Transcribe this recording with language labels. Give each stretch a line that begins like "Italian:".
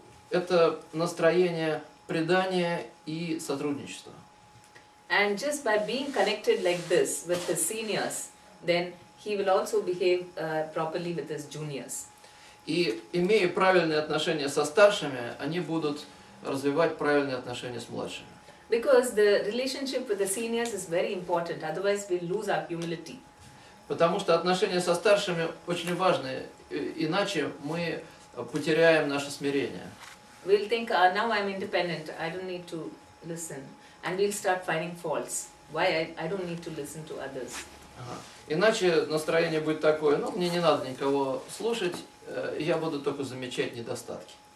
Russian: Это настроение предания и сотрудничества.
English: And just by being connected like this with his seniors, then he will also behave properly with his juniors.
Russian: И имея правильные отношения со старшими, они будут развивать правильные отношения с младшими.
English: Because the relationship with the seniors is very important, otherwise we'll lose our humility.
Russian: Потому что отношения со старшими очень важны, иначе мы потеряем наше смирение.
English: We'll think, now I'm independent, I don't need to listen. And we'll start finding faults. Why I don't need to listen to others.
Russian: Иначе настроение будет такое, мне не надо никого слушать, я буду только замечать недостатки.